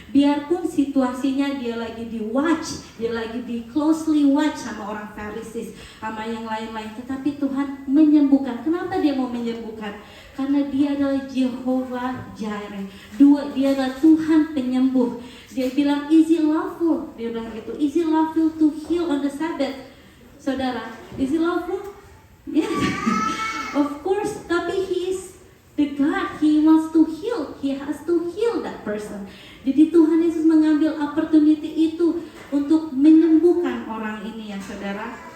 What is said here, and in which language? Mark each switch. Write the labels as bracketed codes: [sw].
[id] Biarpun situasinya dia lagi di watch, dia lagi di [en] closely watch [id] sama orang Pharisees, sama yang lain-lain, tetapi Tuhan menyembuhkan. Kenapa dia mau menyembuhkan? Karena dia adalah Jehovah Jireh. Dia adalah Tuhan penyembuh. Dia bilang, [en] is it lawful? [id] Dia bilang gitu, [en] is it lawful to heal on the Sabbath? Saudara, is it lawful? Yes, of course. [id] Tapi [en] he is the God, he wants to heal. He has to heal that person. [id] Jadi Tuhan Yesus mengambil opportunity itu untuk menyembuhkan orang ini ya saudara.